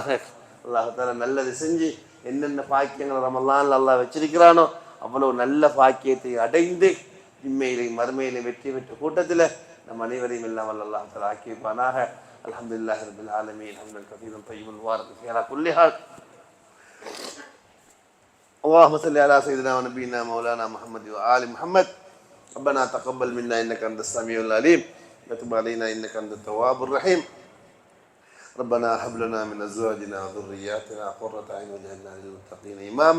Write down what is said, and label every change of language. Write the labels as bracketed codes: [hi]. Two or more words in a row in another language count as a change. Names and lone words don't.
[ar] الله تعالى [ta] நல்லது செஞ்சு என்னென்ன பாக்கியங்கள் ரமலான்ல அல்லாஹ் வச்சிருக்கிறானோ அவ்வளவு நல்ல பாக்கியத்தை அடைந்து இம்மையிலையும் மறுமையிலையும் வெற்றி பெற்ற கூட்டத்தில் நம் அனைவரையும் எல்லாம் [ar] الله تعالى [ta] ஆக்கி வைப்பானாக. [ar] الحمد لله رب العالمين. حمدا كثيرا طيبا مباركا فيه على كل حال. اللهم صل على سيدنا ونبينا مولانا محمد وآل محمد. ربنا تقبل منا إنك أنت السميع العليم وتب علينا إنك أنت التواب الرحيم. ربنا هب لنا من ازواجنا وذرياتنا قرة اعين واجعلنا للمتقين اماما.